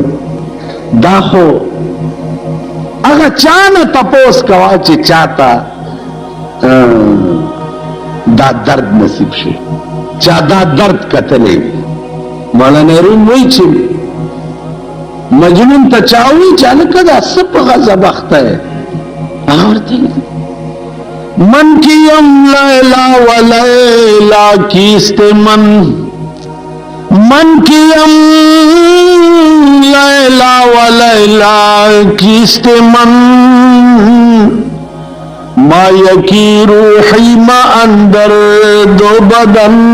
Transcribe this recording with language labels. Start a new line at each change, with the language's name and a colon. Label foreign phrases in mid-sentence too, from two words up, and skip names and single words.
Pashto: دا خو هغه چا نه تپوس کوه چې چاته دا درد نصیب شي، چا دا درد کتلی وي. مولانا روم وایي چې مجنون ته چا وایي چې هلکه دا څه په غضب اخته یې؟ هغه ورته
Persian: من کیم لیلا و لیلا کیست من کیم لیلا و لیلا کیست ما یکی روحی ما اندر دو بدن